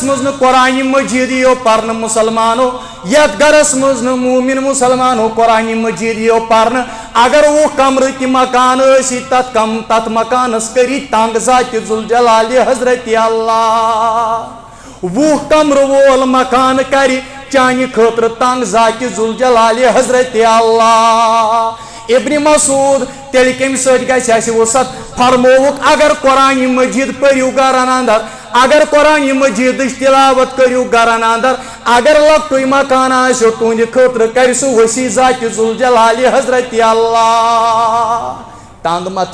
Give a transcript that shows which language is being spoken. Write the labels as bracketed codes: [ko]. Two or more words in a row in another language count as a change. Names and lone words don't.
[ks] منٛز نہٕ قرآنِ مجیٖد یِیو پرنہٕ مُسلمانو یتھ گرس منٛز نہٕ موٗمِن مُسلمانو قرآنِ مجیٖد یِیو پرنہٕ اگر 10 کمرٕ تہِ مکان ٲسی تتھ مکانس کٔری تنگ ذاتِ ذوالجلالِ حضرت اللہ 10 کمرٕ وول مکان کرِ چانہِ خٲطرٕ تنگ ذاتِ ذوالجلالِ حضرت اللہ ابن مسعود تیٚلہِ کمہِ سۭتۍ گژھِ اَسہِ وُسعت فرمووُکھ اگر قرآنِ مجیٖد پٔرِو گرن اندر اگر قرآنِ مجیٖدٕچ تلاوت کٔرِو گرن اندر اگر لۄکٹُے مکان آسیو تُہنٛدِ خٲطرٕ کرِ سُہ وسیع ذاتِ ذوالجلالِ حضرت اللہ تنگ